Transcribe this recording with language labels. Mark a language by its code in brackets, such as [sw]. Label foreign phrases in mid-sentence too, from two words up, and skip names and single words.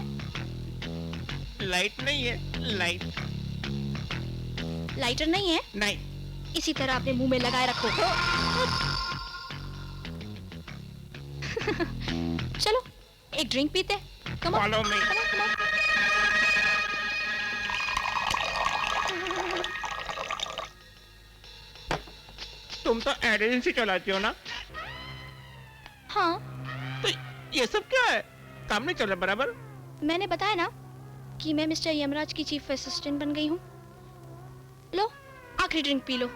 [hi] लाइट नहीं है, लाइटर नहीं है? नहीं। इसी तरह अपने मुंह में लगाए रखो। चलो एक ड्रिंक पीते। [en] come on, Follow me. come on. [hi] तुम तो [en] ad agency [hi] चलाती हो ना? हाँ, तो ये सब क्या है? काम नहीं चल रहा बराबर? मैंने बताया ना कि मैं मिस्टर यमराज की [en] chief assistant [hi] बन गई हूँ। लो, आखिरी ड्रिंक पी लो।